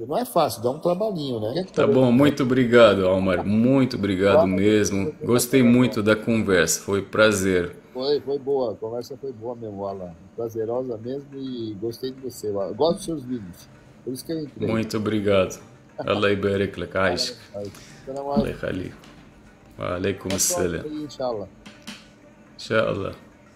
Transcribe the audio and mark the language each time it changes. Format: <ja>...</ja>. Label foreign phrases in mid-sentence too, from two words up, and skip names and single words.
<pt>Não é fácil, dá um trabalhinho, né? Tá bom, muito obrigado, Almar. Muito obrigado Fala, mesmo. depois nós Gostei falamos muito mais. da conversa, foi prazer. Foi boa, a conversa foi boa mesmo, Alan. Prazerosa mesmo e gostei de você, Alan. Eu gosto dos seus vídeos, por isso que eu entrei. Muito obrigado.</pt> <ar>Allah يبارك لك</ar> <pt>Fala,</pt> <ar>عايشك.</ar> <pt>rapaz. Salam</pt> <ar>الله alaikum. يخليك. وعليكم</ar> <pt>Até a próxima</pt> <ar>السلام.</ar> <pt>aí,</pt> <ar>inshallah. إن شاء الله.</ar>